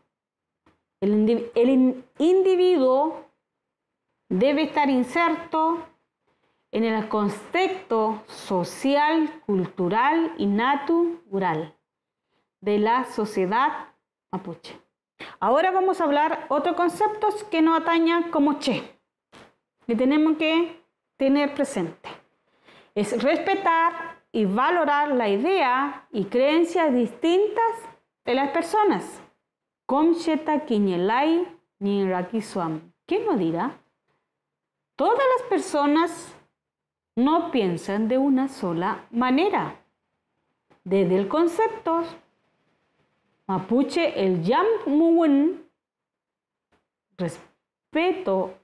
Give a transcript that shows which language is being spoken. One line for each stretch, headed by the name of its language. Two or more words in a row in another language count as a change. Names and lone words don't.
Spanish: El individuo debe estar inserto en el contexto social, cultural y natural de la sociedad mapuche. Ahora vamos a hablar otros conceptos que nos atañan como che, que tenemos que tener presente. Es respetar y valorar la idea y creencias distintas de las personas.
Mapuche: Komcheta kiñelai ni rakiswam.
Spanish: ¿Quién lo dirá? Todas las personas no piensan de una sola manera. Desde el concepto mapuche, el Yammuwen, respeto